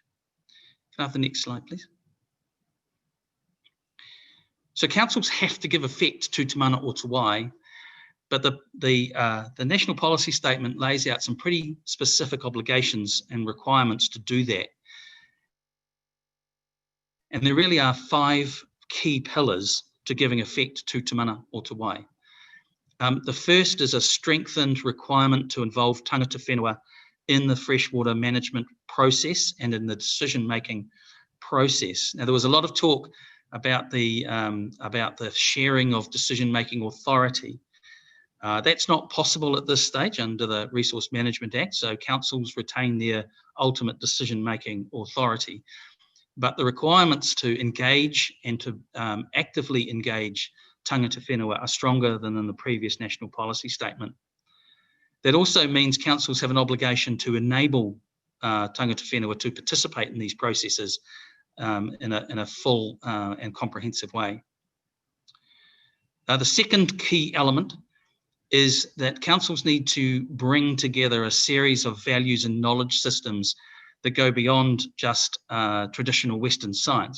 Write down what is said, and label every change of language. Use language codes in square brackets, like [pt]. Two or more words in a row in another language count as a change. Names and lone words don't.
[en] Can I have the next slide, please? So councils have to give effect to Te Mana o Te Wai, but the National Policy Statement lays out some pretty specific obligations and requirements to do that. And there really are 5 key pillars to giving effect to Te Mana o Te Wai. The first is a strengthened requirement to involve [mi] tangata whenua [en] in the freshwater management process and in the decision-making process. Now, there was a lot of talk about the sharing of decision-making authority. That's not possible at this stage under the Resource Management Act, so councils retain their ultimate decision-making authority. But the requirements to engage and to actively engage [mi] tangata whenua [en] are stronger than in the previous national policy statement. That also means councils have an obligation to enable [mi] tangata whenua [en] to participate in these processes in a full and comprehensive way. The second key element is that councils need to bring together a series of values and knowledge systems that go beyond just traditional Western science.